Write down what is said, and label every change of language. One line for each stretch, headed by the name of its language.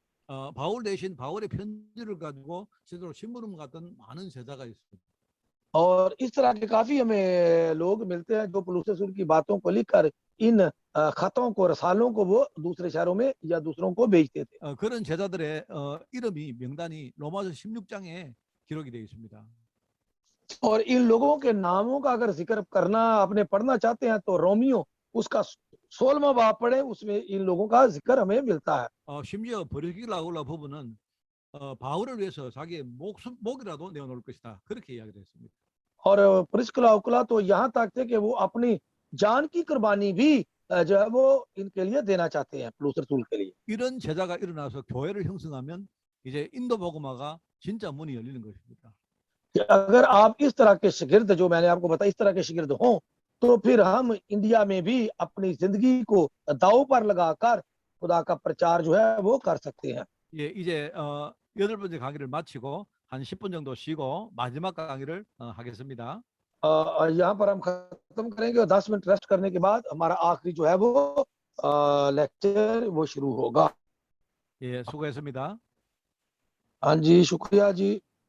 Korean: 바울 대신 바울의 편지를 가지고 실제로 심부름 갔던 많은 제자가 있습니다.
Hindi: और इस तरह के काफी हमें लोग मिलते हैं जो पौलुस रसूल की बातों को लिखकर इन खतों को रसालों को वो दूसरे शहरों में या दूसरों को भेजते थे।
Korean: 그런 제자들의 이름이 명단이 로마서 16장에 기록이 되어 있습니다.
Hindi: और इन लोगों के नामों का अगर जिक्र करना आपने पढ़ना चाहते हैं तो रोमियो उसका 16वां बाब पढ़े, उसमें इन लोगों का जिक्र हमें मिलता है।
Korean: 심지어 브리길라 부부는 바울을 위해서 자기의 목이라도 내어놓을 것이다. 그렇게 이야기를 했습니다.
Hindi: और प्रिस्किला उकुला तो यहाँ तक थे कि वो अपनी जान की कुर्बानी भी जो है वो इनके लिए देना चाहते हैं, पौलुस रसूल के लिए।
Korean: 이런 제자가 일어나서 교회를 형성하면 이제 인도 복음화가 진짜 문이 열리는 것입니다.
Hindi: कि अगर आप इस तरह के शागिर्द जो मैंने आपको बताया इस तरह के शागिर्द हों तो फिर हम इंडिया में भी अपनी जिंदगी को दांव पर लगाकर खुदा का प्रचार जो है वो कर सकते हैं।
Korean: 예, 이제 8번째 강의를 마치고 한 10분 정도 쉬고 마지막 강의를 하겠습니다.
Hindi: यहाँ पर हम खत्म करेंगे और 10 मिनट रेस्ट करने के बाद हमारा आखिरी जो है वो लेक्चर वो शुरू होगा।
Korean: 예, 수고했습니다.
Hindi: हाँ जी, शुक्रिया जी।